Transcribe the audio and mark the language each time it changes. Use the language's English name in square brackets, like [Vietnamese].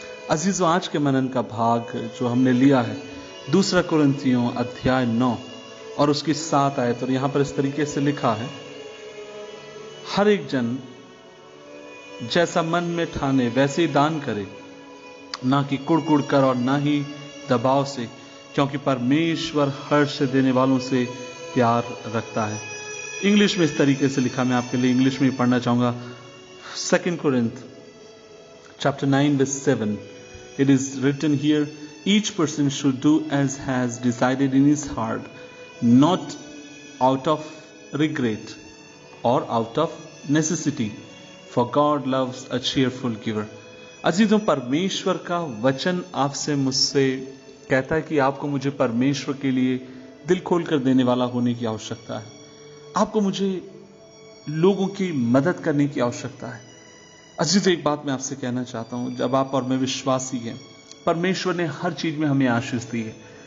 [Hindi] अजीजों, आज के मनन का भाग जो हमने लिया है 2 कुरिन्थियों अध्याय 9 और उसकी 7 आयत, और यहां पर इस तरीके से लिखा है, हर एक जन जैसा मन में ठाने वैसे ही दान करे, ना कि कुड़कुड़ कर और ना ही दबाव से, क्योंकि परमेश्वर हर्ष देने वालों से प्यार रखता है। इंग्लिश में इस तरीके से लिखा, मैं आपके लिए इंग्लिश में पढ़ना चाहूंगा। [English] 2 Corinth chapter 9 verse 7, it is written here, each person should do as has decided in his heart, not out of regret or out of necessity, for God loves a cheerful giver। [Hindi] अजीजों, परमेश्वर का वचन आपसे मुझसे कहता है कि आपको मुझे परमेश्वर के लिए दिल खोलकर देने वाला होने की आवश्यकता है। आपको मुझे लोगों की मदद करने की आवश्यकता है। अजीजों, एक बात मैं आपसे कहना चाहता हूं, जब आप और मैं विश्वासी हैं, परमेश्वर ने हर चीज में हमें आशीष दी है।